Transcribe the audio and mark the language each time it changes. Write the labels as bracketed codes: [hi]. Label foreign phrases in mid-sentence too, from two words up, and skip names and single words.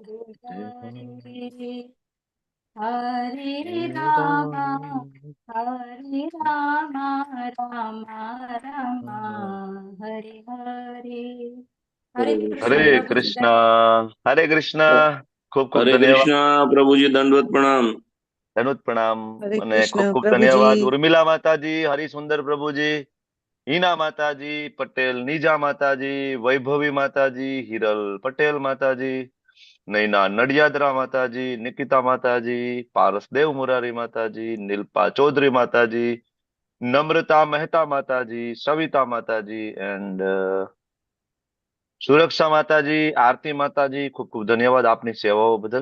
[sa] Hare Hare हरे। हरे राम, Ram. हरे राम, राम राम, हरे हरे. हरे कृष्ण, Hare Prabhuji. कृष्ण, हरे कृष्ण. [gu] ખૂબ ખૂબ હરે ધન્યવાદ. કૃષ્ણ પ્રભુજી, દંડવત પ્રણામ. ધન્યવાદ પ્રણામ. હરે અને ખૂબ કૃષ્ણ ખૂબ ધન્યવાદ પ્રભુજી. ઉર્મિલા માતાજી, હરિસુંદર પ્રભુજી, હિના માતાજી, પટેલ નીજા માતાજી, વૈભવી માતાજી, હિરલ પટેલ માતાજી, નૈના નડિયાદરા માતાજી, નિકિતા માતાજી, પારસદેવ મુરારી માતાજી, નિલ્પા ચૌધરી માતાજી, નમ્રતા મહેતા માતાજી, સવિતા માતાજી એન્ડ સુરક્ષા માતાજી, આરતી માતાજી, ખૂબ ખૂબ ધન્યવાદ આપની સેવાઓ બદલ.